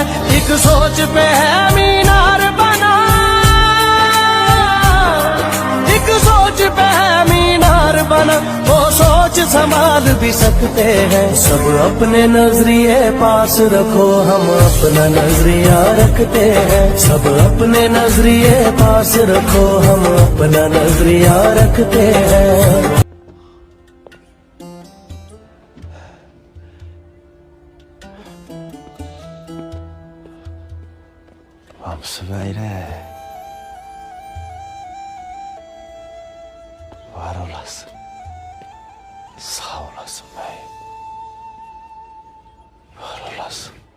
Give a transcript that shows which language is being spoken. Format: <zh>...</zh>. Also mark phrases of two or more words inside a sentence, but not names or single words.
<hi>एक सोच पे है मीनार बना, एक सोच पे है मीनार बना, वो सोच संभाल भी सकते हैं। सब अपने नजरिए पास रखो हम अपना नजरिया रखते हैं। सब अपने नजरिए पास रखो हम अपना नजरिया रखते हैं।</hi> <tr>Varmsın öyle. Var olasın. Sağ olasın bey. Var olasın.</tr>